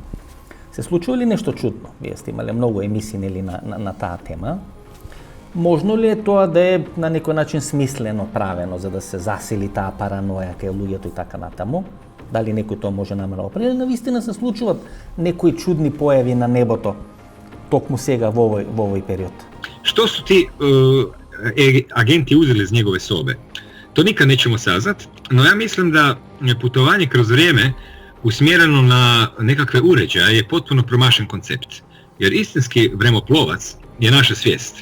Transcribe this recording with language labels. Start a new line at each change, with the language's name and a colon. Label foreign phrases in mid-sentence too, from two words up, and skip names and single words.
Macedonian: Се случува ли нешто чудно? Вие сте имале многу емисии нели на таа тема. Можно ли е тоа да е на некој начин смислено правено за да се засили таа параноја кај луѓето и така натаму? Дали некој тоа може намерно определи? Навистина се случуваат некои чудни појави на небото токму сега во овој период.
Croatian: Što su ti agenti uzeli iz njegove sobe? To nikad nećemo saznat, no ja mislim da putovanje kroz vrijeme usmjereno na nekakve uređaje je potpuno promašen koncept. Jer istinski vremoplovac je naša svijest.